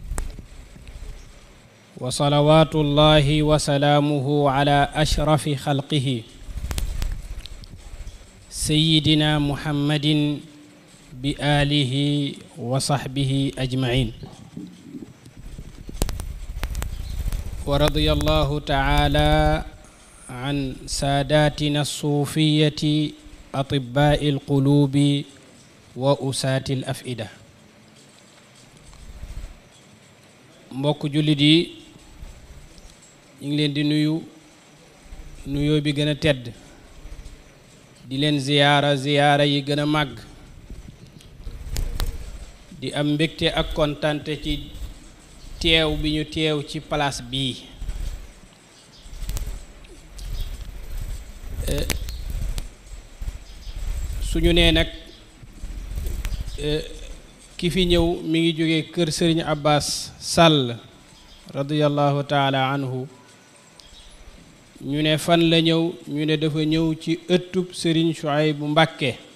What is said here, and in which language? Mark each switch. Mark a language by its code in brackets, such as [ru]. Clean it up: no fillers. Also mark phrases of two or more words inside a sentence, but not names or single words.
[ar] وصلوات الله وسلامه على أشرف خلقه سيدنا محمد بآله وصحبه أجمعين ورضي الله تعالى عن ساداتنا الصوفية أطباء القلوب وأساة الأفئدة [wo] mbokk jullit yi ñu ngi leen di nuyoo bi gën a tedd di leen ziyaara yi gën a màgg di am mbégte ak kontante ci teew bi ñu teew ci place bii suñu nee nag ki fi ñëw mi ngi jóge kër Serigne Abbas Sall [ar] رضي الله تعالى عنه [wo] ñu ne fan la ñëw ñu ne dafa ñëw ci ëttub Serigne Souhaïbou Mbacké